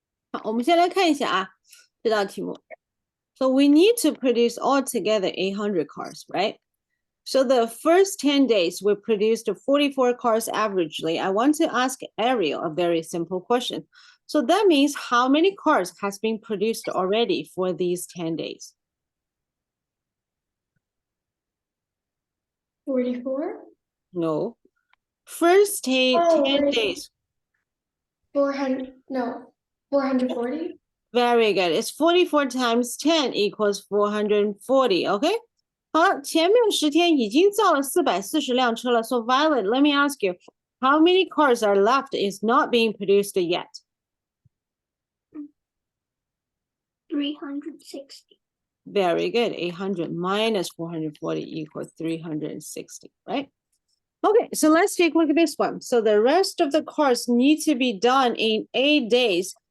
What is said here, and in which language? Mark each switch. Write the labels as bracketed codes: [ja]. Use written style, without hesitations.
[zh] 好，我们先来看一下啊，这道题目。 [en] So we need to produce altogether 800 cars, right? So the first 10 days, we produced 44 cars averagely. I want to ask Ariel a very simple question. So that means how many cars has been produced already for these 10 days? 44? No. First 10 Oh, right. days. 400, no, 440? Very good. It's 44 times 10 equals 440. Okay. [zh] 好了，前面10天已经造了440辆车了。 [en] So Violet, let me ask you, how many cars are left is not being produced yet? 360. Very good. 800 minus 440 equals 360, right? Okay, so let's take a look at this one. So the rest of the cars need to be done in 8 days.